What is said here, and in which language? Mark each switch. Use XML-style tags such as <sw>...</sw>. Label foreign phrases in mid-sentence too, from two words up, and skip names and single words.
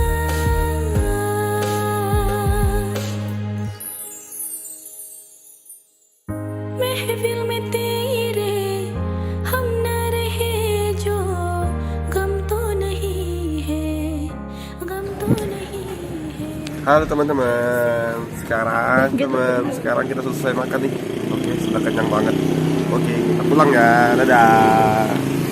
<hi>महफिल में तेरे हम न रहे जो गम तो नहीं है गम तो नहीं है.</hi> <id>Halo teman-teman, sekarang kita selesai makan nih. Oke, sudah kenyang banget. Oke, kita pulang ya, dadah.</id>